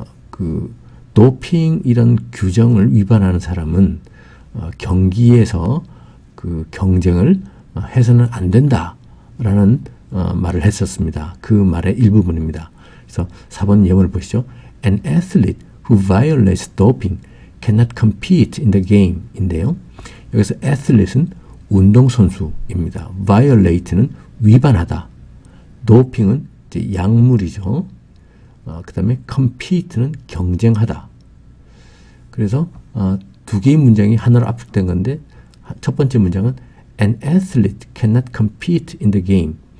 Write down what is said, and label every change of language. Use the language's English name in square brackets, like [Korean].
[Korean] 그 도핑 이런 규정을 위반하는 사람은 경기에서 그 경쟁을 해서는 안 된다라는 말을 했었습니다. 그 말의 일부분입니다. 그래서 4번 예문을 보시죠. [English] An athlete who violates doping cannot compete in the game 인데요. [Korean] 여기서 athlete은 운동선수입니다. violate는 위반하다. doping은 이제 약물이죠. 그 다음에 compete는 경쟁하다. 그래서 두 개의 문장이 하나로 압축된 건데 첫 번째 문장은 [English] An athlete cannot compete in the game.